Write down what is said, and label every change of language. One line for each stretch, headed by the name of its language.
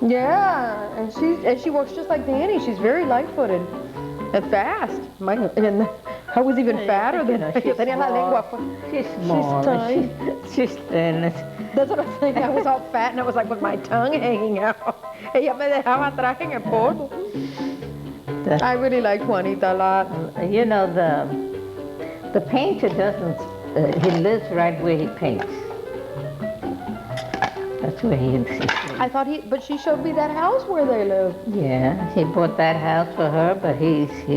English: Yeah, and she works just like Danny. She's very light-footed and fast. And I was even fatter than her. She's
Spanish: Tenía la lengua fu-
English: She's small. tiny. She's thin. That's what I'm saying. I was all fat and I was like with my tongue hanging out.
Spanish: Ella me dejaba atrás en el polvo.
English: I really like Juanita a lot. You know, the painter doesn't, he lives right where he paints. That's where he insists. I thought but she showed me that house where they live. Yeah, he bought that house for her, but